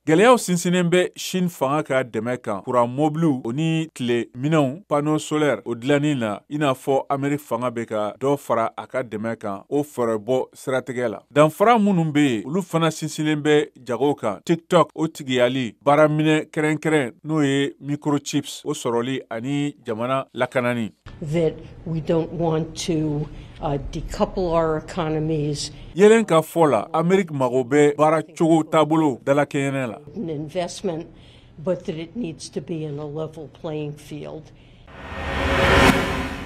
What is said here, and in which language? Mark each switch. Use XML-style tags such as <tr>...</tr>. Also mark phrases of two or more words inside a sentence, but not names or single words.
<bm>Gɛlɛyaw sinsinnen bɛ Chine fanga ka dɛmɛ kan kuran mobiliw o ni tile minɛnw</bm> <fr>panneau solaire</fr> <bm>o dilanni na i n'a fɔ Amerik fanga bɛ ka dɔ fara a ka dɛmɛ kan o fɛrɛbɔ siratigɛ la. Danfara minnu bɛ yen olu fana sinsinnen bɛ jago kan TikTok o tigiyali baaraminɛ kɛrɛnkɛrɛn n'o ye microchips o sɔrɔli ani jamana lakanani.</bm> <en>that we don't want to decouple our economies.</en> <bm>Yellen ka fɔ la Amerik mago bɛ baara cogo taabolo dalakɛɲɛnɛ la.</bm> <en>An investment, but that it needs to be in a level playing field.</en>